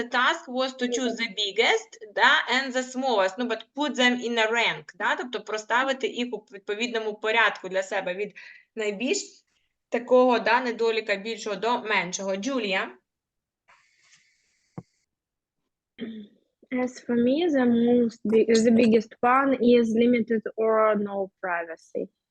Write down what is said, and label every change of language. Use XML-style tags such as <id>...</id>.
<en>The task was to choose the biggest, да, and the smallest, but put them in a rank, да?</en> <uk>Тобто проставити їх у відповідному порядку для себе від найбільш такого, да, недоліка більшого до меншого. Джулія?</uk> <en>As for me, the biggest one is limited or no privacy.</en>